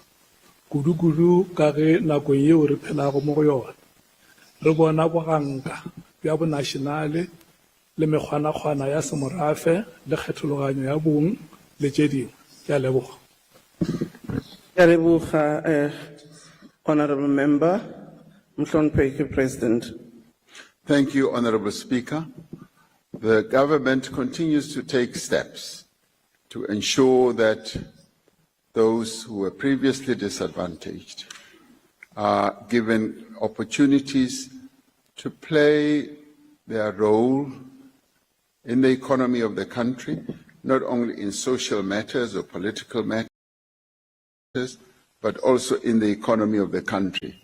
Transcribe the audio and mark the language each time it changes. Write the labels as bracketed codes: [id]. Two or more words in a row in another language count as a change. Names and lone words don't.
[nso] Kudu ka ge nakong yeo re phelago mo go yona re bona boganka bja bonationale le mekgwana-kgwana ya semorafe le kgethologanyo ya bong le tše dingwe. Ke a leboga. Ke a leboga, [en] Honorable Member. [zu] Mhloniphe President. [en] Thank you, Honourable Speaker. The government continues to take steps to ensure that those who were previously disadvantaged are given opportunities to play their role in the economy of the country, not only in social matters or political matters, but also in the economy of the country.